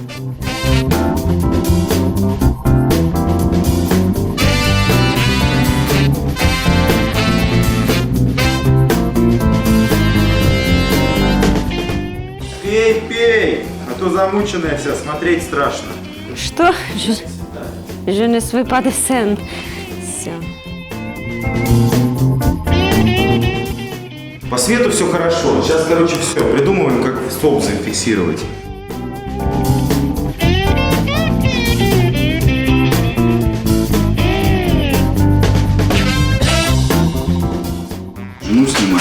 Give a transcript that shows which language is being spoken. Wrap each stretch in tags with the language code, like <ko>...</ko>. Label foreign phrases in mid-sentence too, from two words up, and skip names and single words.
<ru>Пей, пей, а то замученная вся, смотреть страшно. Что?</ru> <fr>Je ne suis pas de scène.</fr> <ru>Все. По свету все хорошо. Сейчас, короче, все. Придумываем, как столб зафиксировать. Жену снимаем.</ru>